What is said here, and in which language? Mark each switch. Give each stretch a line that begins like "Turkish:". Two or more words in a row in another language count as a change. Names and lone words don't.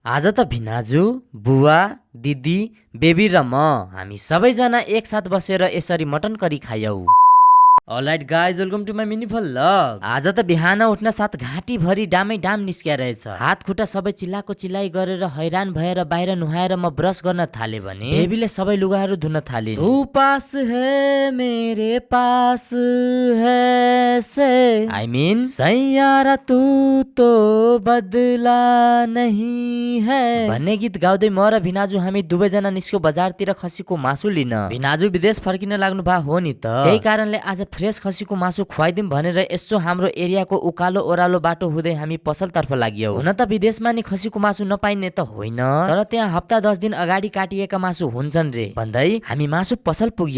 Nepali: आज त भिनाजु, बुवा, दिदी, बेबी र म हामी सबैजना एकसाथ बसेर यसरी मटन करी खायौ।
English: Alright guys, welcome to my minifal vlog.
Nepali: आज त बिहान उठ्न साथ घाँटी भरि डामै डाम निस्किया रहेछ। हात खुट्टा सबै चिल्लाको चिल्लाइ गरेर हैरान भएर बाहिर नुहाएर म ब्रस गर्न थाले भने बेबीले सबै लुगाहरू धुन थालिन्।
Hindi: तू पास है मेरे पास है
Nepali: से
English: I mean
Hindi: सैयारा तू तो बदला नहीं है
Nepali: भन्ने गीत गाउँदै म र भिनाजु हामी दुवैजना निस्क्यो बजारतिर खसीको मासु लिन। भिनाजु विदेश फर्किन लाग्नु भा हो नि त, त्यही कारणले आज फ्रेश खसीको मासु खुवाइदिम भनेर यसो हाम्रो एरियाको उकालो ओह्रालो बाटो हुँदै हामी पसलतर्फ लाग्यौ। हुन त विदेशमा नि खसीको मासु नपाइने त होइन, तर त्यहाँ हप्ता 10 दिन अगाडि काटिएका मासु हुन्छन् रे भन्दै हामी मासु पसल पुग्यौ।